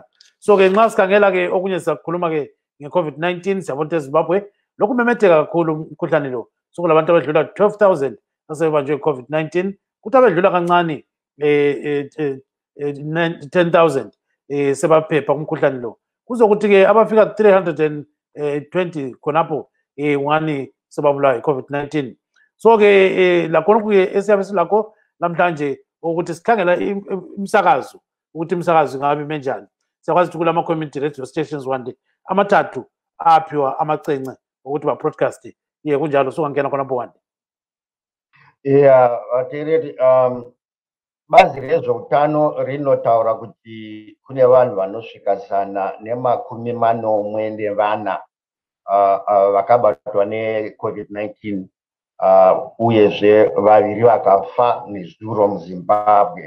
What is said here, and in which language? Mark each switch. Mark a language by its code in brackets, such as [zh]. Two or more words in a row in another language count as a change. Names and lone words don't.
[nd] So ke nxa sikhangela ke okunye siyakhuluma ke nge-COVID-19 siyabona eZimbabwe lokhu memetheka kakhulu umkhuhlane lo, sokulabantu abedlula 12,000 asebebanjwe i-COVID-19, kuthi abedlula kancane 10,000 sebaphepha kumkhuhlane lo, kuzokuthi ke abafika 320 khonapho ungani sebabulawa i-COVID-19. So ke lakhona kuye esiyabe silakho namhlanje ukuthi sikhangela imsakazo ukuthi imsakazo ingabe menjani. Siyakwazi ukuthi kulama [en] community radio stations [nd] wande amathathu aphiwa amacence ukuthi ba broadcast kunjalo, sokangena khonapho wande. [sn] Tireti bazi rezveutano rinotaura kuti kune vanhu vanosvika 140 vakabatwa neCovid-19 uyezve vaviri vakafa nezuro muZimbabwe.